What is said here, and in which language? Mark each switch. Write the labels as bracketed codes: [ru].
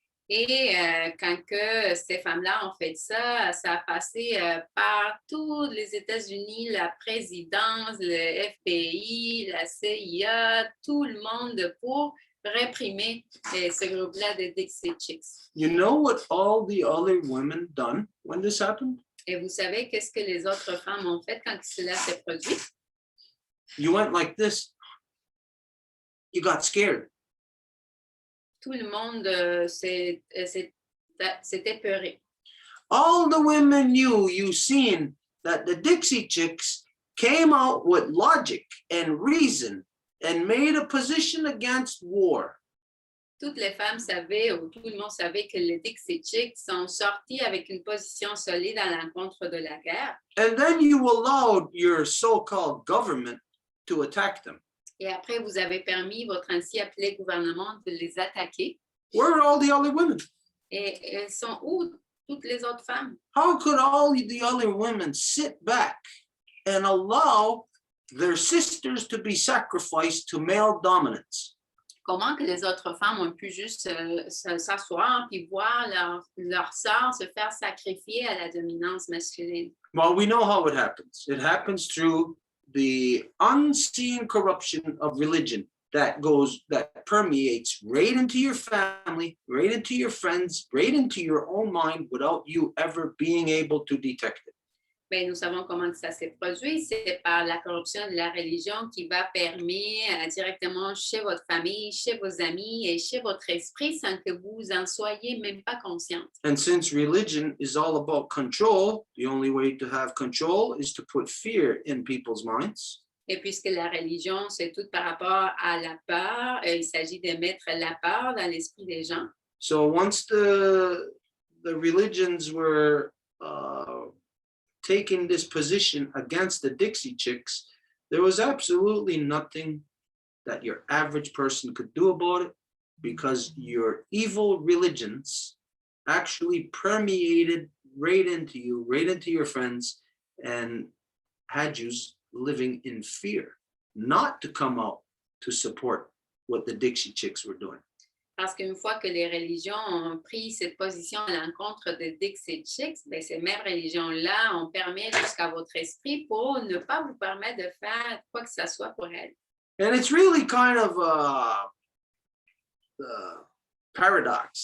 [fr] Et quand que ces femmes-là ont fait ça, ça a passé par tous les États-Unis, la présidence, le FBI, la CIA, tout le monde pour réprimer ce groupe-là de Dixie Chicks. [en] You know what all the other women done when this happened? [fr] Et vous savez qu'est-ce que les autres femmes ont fait quand cela s'est produit? [en] You went like this. You got scared. [fr] Tout le monde s'est épeuré. [en] All the women you seen that the Dixie Chicks came out with logic and reason and made a position against war. [fr] Toutes les femmes savaient, ou tout le monde savait que les Dixie Chicks sont sortis avec une position solide à l'encontre de la guerre. [en] And then you allowed your so-called government to attack them. [fr] Et après, vous avez permis votre ainsi appelé gouvernement de les attaquer. [en] Where are all the other women? [fr] Et elles sont où, toutes les autres femmes? [en] How could all the other women sit back and allow their sisters to be sacrificed to male dominance? [fr] Comment que les autres femmes ont pu juste s'asseoir puis voir leur sœur se faire sacrifier à la dominance masculine? [en] Well, we know how it happens. It happens through the unseen corruption of religion that permeates right into your family, right into your friends, right into your own mind without you ever being able to detect it. [fr] Bien, nous savons comment ça s'est produit. C'est par la corruption de la religion qui va permettre directement chez votre famille, chez vos amis et chez votre esprit sans que vous en soyez même pas consciente. [en] And since religion is all about control, the only way to have control is to put fear in people's minds. [fr] Et puisque la religion, c'est tout par rapport à la peur, il s'agit de mettre la peur dans l'esprit des gens. [en] So once the religions were taking this position against the Dixie Chicks, there was absolutely nothing that your average person could do about it because your evil religions actually permeated right into you, right into your friends, and had you living in fear, not to come out to support what the Dixie Chicks were doing. [fr] Parce qu'une fois que les religions ont pris cette position à l'encontre des Dixie Chicks, bien, ces mêmes religions-là ont permis jusqu'à votre esprit pour ne pas vous permettre de faire quoi que ce soit pour elles. [en] And it's really kind of a paradox.